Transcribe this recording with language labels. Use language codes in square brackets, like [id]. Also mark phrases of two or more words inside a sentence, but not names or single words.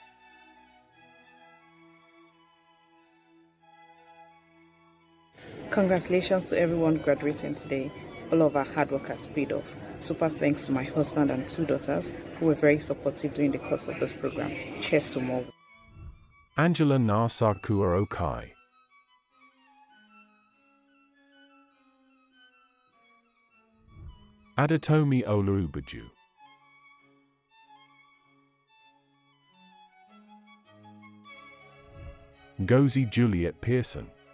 [en] Congratulations to everyone graduating today. All of our hard work has paid off. Super thanks to my husband and 2 daughters who were very supportive during the course of this program. Cheers to more. Angela Narsakua Okai. Adetomi Oluubaju. Ngozi Juliet Pearson.